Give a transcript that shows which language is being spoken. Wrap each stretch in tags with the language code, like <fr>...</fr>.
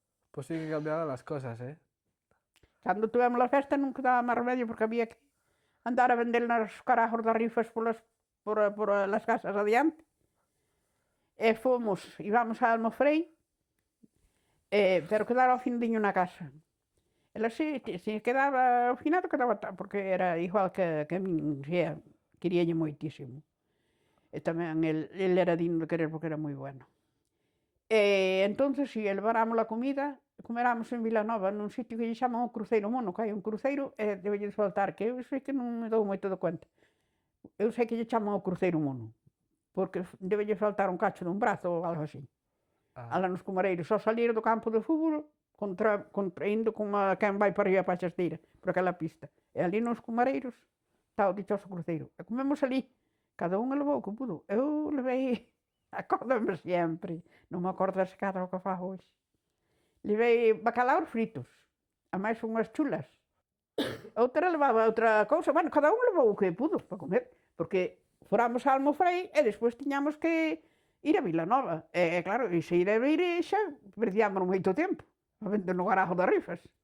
<es>Pues sí que cambiaron las cosas, ¿eh?</es> <gl>Cando tivemos a festa non quedaba máis remedio porque había que andar a vender nos carajos das rifas por las casas adiante. E fomos, íbamos a Almofrei, pero quedara ao findiño na casa. Ela se quedaba ao finado, quedaba porque era igual que a min, queríalle moitísimo. E tamén el era digno de querer porque era moi bueno. E entonces, si levaramos a comida, comeramos en Vilanova, nun sitio que lle chaman o Cruceiro Mono, que hai un cruceiro, e debelle faltar, que eu sei que non me dou moito de conta. Eu sei que lle chaman o Cruceiro Mono, porque debelle faltar un cacho dun brazo ou algo así. Ala nos Comareiros, só salir do campo de fútbol, indo como quen vai para arriba para a Chasteira, por aquela pista. E ali nos Comareiros está o dichoso cruceiro. E comemos ali, cada un levou o que pudo. Eu levei, acórdame sempre, non me acordo das cada o que fago hoxe. Levei bacalaos fritos, a máis unhas chulas. Outra levaba outra cousa, bueno, cada un levou o que pudo para comer, porque foramos a Almofrei e despois tiñamos que ir a Vilanova. E claro, e se ir a vir xa perdíamos moito tempo a vender no garajo das rifas.</gl>